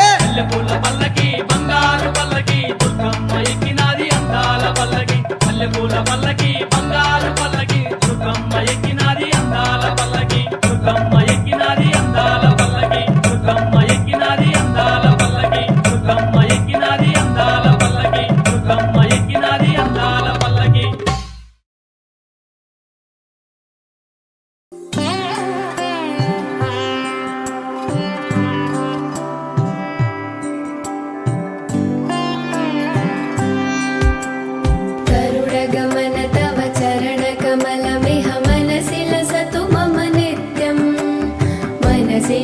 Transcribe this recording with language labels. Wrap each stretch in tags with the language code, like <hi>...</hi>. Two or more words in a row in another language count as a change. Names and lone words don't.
<te>మల్లెపూల పల్లకి బంగారు పల్లకి దుర్గమ్మ ఎక్కినాది అందాల పల్లకి మల్లెపూల పల్లకి బంగారు పల్లకి దుర్గమ్మ ఎక్కినాది అందాల పల్లకి దుర్గమ్మ ఎక్కినాది అందాల పల్లకి దుర్గమ్మ ఎక్కినాది అందాల పల్లకి దుర్గమ్మ ఎక్కినాది అందాల పల్లకి దుర్గమ్మ ఎక్కినాది అందాల పల్లకి</te> <sa>गरुडगमन तव चरणकमलमिह मनसि लसतु मम नित्यम् मनसि</sa>